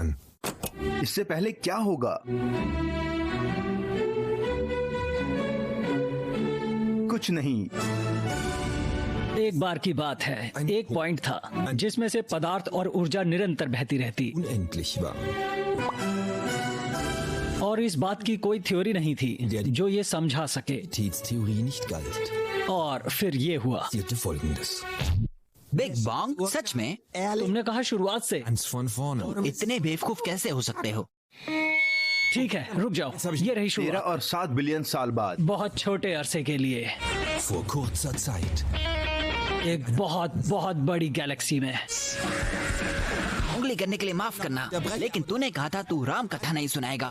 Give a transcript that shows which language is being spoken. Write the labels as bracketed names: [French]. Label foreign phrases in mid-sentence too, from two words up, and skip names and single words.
[Hindi] इससे पहले क्या होगा? कुछ नहीं। एक बार की बात है, एक पॉइंट था जिसमें से पदार्थ और ऊर्जा निरंतर बहती रहती [German] Unendlich war. [Hindi] और इस बात की कोई थ्योरी नहीं थी जो ये समझा सके। [German] Theorie nicht galt. [Hindi] और फिर ये हुआ। [German] Passierte Folgendes. [Hindi] बिग बैंग? सच में? तुमने कहा शुरुआत से। [German] Ganz von vorne. [Hindi] इतने बेवकूफ कैसे हो सकते हो? ठीक है, रुक जाओ। ये रही 13 शुरुआत। और 7 बिलियन साल बाद। बहुत छोटे अरसे के लिए [German] Vor kurzer Zeit. [Hindi] एक बहुत बहुत बड़ी गैलेक्सी में। उंगली करने के लिए माफ करना, लेकिन तूने कहा था तू राम कथा नहीं सुनाएगा।